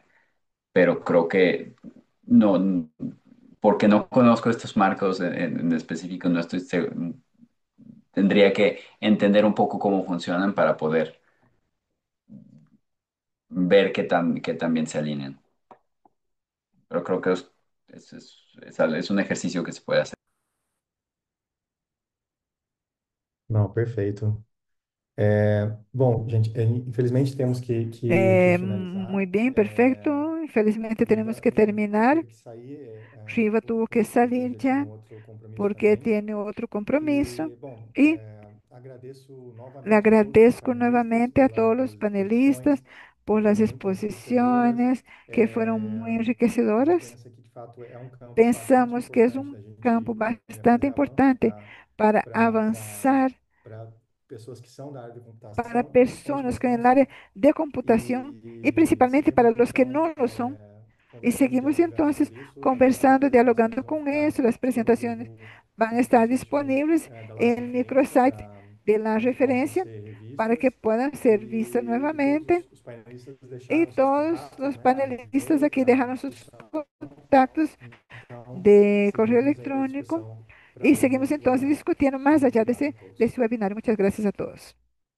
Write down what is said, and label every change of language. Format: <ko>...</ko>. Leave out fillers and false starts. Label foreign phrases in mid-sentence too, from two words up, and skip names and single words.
<es>Pero creo que no, porque no conozco estos marcos en específico, no estoy tendría que entender un poco cómo funcionan para poder ver qué tan bien se alinean. Pero creo que es un ejercicio que se puede hacer.</es> <pt>Não, perfeito. Bom, gente, infelizmente temos que</pt> <es>Muy</es> <pt>finalizar.</pt> <es>bien, perfecto. Infelizmente tenemos que</es> <pt>Riva</pt> <es>terminar.</es> <pt>teve que sair,</pt> <es>Shiva tuvo que salir</es> <pt>infelizmente tem</pt> <es>ya</es> <pt>um outro compromisso</pt> <es>porque</es> <pt>também.</pt> <es>tiene otro compromiso.</es> <pt>E, bom,</pt> <es>Y</es> <pt>agradeço</pt> <es>le</es> <pt>novamente a todos os</pt> <es>agradezco</es> <pt>painelistas</pt> <es>nuevamente a todos</es> <pt>pelas</pt> <es>los</es> <pt>exposições,</pt> <es>panelistas por las</es> <pt>foram muito enriquecedoras.</pt> <es>exposiciones que fueron muy</es> <pt>A gente</pt> <es>enriquecedoras.</es> <pt>pensa que, de fato, é um campo bastante</pt> <es>Pensamos que es</es> <pt>importante</pt> <es>un</es> <pt>da gente</pt> <es>campo bastante</es> <pt>fazer avanços</pt> <es>importante para avanzar</es> <pt>para pessoas que são da área de</pt> <es>para</es> <pt>computação, principalmente para</pt> <es>personas que en</es> <pt>quem não</pt> <es>el área</es> <pt>são.</pt> <es>de computación y</es> <pt>E</pt> <es>principalmente para</es> <pt>seguimos,</pt> <es>los que</es> <pt>então,</pt> <es>no lo son. Y</es> <pt>conversando,</pt> <es>seguimos</es> <pt>dialogando</pt> <es>entonces</es> <pt>sobre isso. As</pt> <es>conversando,</es> <pt>apresentações</pt> <es>dialogando</es> <pt>vão</pt> <es>con</es> <pt>ficar</pt> <es>eso. Las presentaciones</es> <pt>disponível</pt> <es>van a</es> <pt>no</pt> <es>estar</es> <pt>sítio</pt> <es>disponibles</es> <pt>da</pt> <es>en</es> <pt>nossa</pt> <es>el</es> <pt>frente</pt> <es>microsite de la</es> <pt>para que possam</pt> <es>referencia</es> <pt>ser</pt> <es>para que</es> <pt>revistas.</pt> <es>puedan ser vistas</es> <pt>E todos</pt> <es>nuevamente.</es> <pt>os painelistas</pt> <es>Y</es> <pt>deixaram seus</pt> <es>todos</es> <pt>contatos,</pt> <es>los</es> <pt>né, a nossa</pt> <es>panelistas</es> <pt>e-mail</pt> <es>aquí</es> <pt>para</pt> <es>dejaron sus</es> <pt>discussão.</pt> <es>contactos</es> <pt>Então,</pt> <es>de correo</es> <pt>seguimos aí à</pt> <es>electrónico</es> <pt>disposição para</pt> <es>y</es> <pt>um</pt> <es>seguimos</es> <pt>outro</pt> <es>entonces</es> <pt>webinar.</pt> <es>discutiendo más</es> <pt>Muito</pt> <es>allá</es> <pt>obrigado a</pt> <es>de</es> <pt>todos.</pt> <es>ese webinar. Muchas gracias a todos.</es>